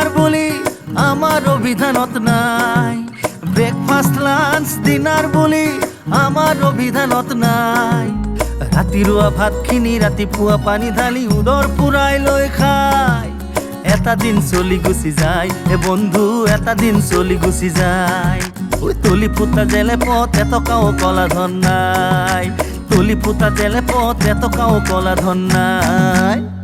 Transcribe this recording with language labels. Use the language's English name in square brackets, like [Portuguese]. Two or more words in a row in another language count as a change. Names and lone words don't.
[Assamese] বলি আমার অভিধানত নাই [English] breakfast lunch dinner [Assamese] বলি আমার অভিধানত নাই ৰাতিৰুৱা ভাতখিনি ৰাতিপুৱা পানী ঢালি উদৰ পুৰাই লৈ খাই এটা দিন চলি গুচি যায় হে বন্ধু এটা দিন চলি গুচি যায় ওই তলি ফুটা জেলে পথ এটকাও কলা ধন নাই তলি ফুটা জেলে পথ এটকাও কলা ধন নাই